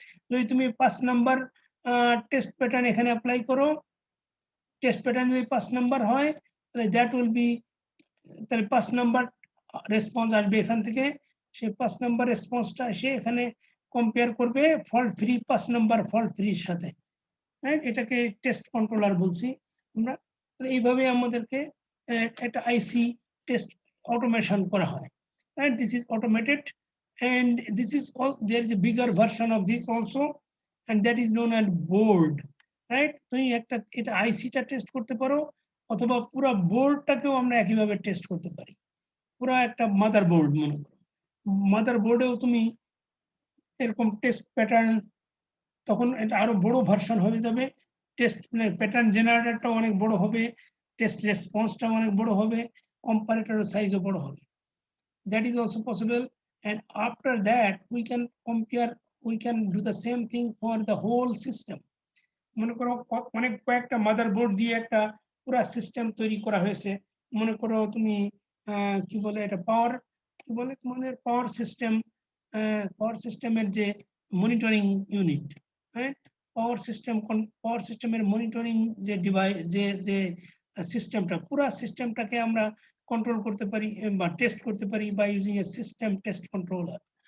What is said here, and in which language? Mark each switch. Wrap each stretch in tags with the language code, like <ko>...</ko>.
<bn>যদি তুমি 5 number test pattern এখানে অ্যাপ্লাই করো, টেস্ট প্যাটার্ন যদি 5 নাম্বার হয়, তাহলে</bn> <en>that will be,</en> <bn>তাহলে 5 নাম্বার রেসপন্স আসবে এখান থেকে, সেই 5 নাম্বার রেসপন্সটা এসে এখানে কম্পেয়ার করবে ফল্ট ফ্রি 5 নাম্বার ফল্ট ফ্রির সাথে, রাইট। এটাকে টেস্ট কন্ট্রোলার বলছি আমরা। এইভাবে আমাদেরকে একটা আইসি টেস্ট অটোমেশন করা হয়,</bn> <en>and this is automated, and this is all, there is a bigger version of this also, and that is known as board,</en> <bn>right। তুমি একটা এটা আইসিটা টেস্ট করতে পারো, অথবা পুরো বোর্ডটাকেও আমরা একইভাবে টেস্ট করতে পারি। পুরো একটা মাদার বোর্ড মনে করো, মাদার বোর্ডেও তুমি এরকম টেস্ট প্যাটার্ন, তখন এটা আরো বড় ভার্সন হয়ে যাবে, টেস্ট মানে প্যাটার্ন জেনারেটরটা অনেক বড় হবে, টেস্ট রেসপন্সটা অনেক বড় হবে, কম্পারেটরের সাইজও বড় হবে।</bn> <en>That is also possible, and after that we can compare, we can do the same thing for the whole system.</en> <bn>মনে করো অনেক কয়েকটা মাদারবোর্ড দিয়ে একটা পুরো সিস্টেম তৈরি করা হয়েছে, মনে করো তুমি কি বলে এটা, পাওয়ার, কি বলে তোমাদের পাওয়ার সিস্টেমের যে মনিটরিং ইউনিট, রাইট। পাওয়ার সিস্টেমের মনিটরিং যে ডিভাইস, যে সিস্টেমটা, পুরো সিস্টেমটাকে আমরা কন্ট্রোল করতে পারি বা টেস্ট করতে পারি</bn> <en>By using a system test controller.</en>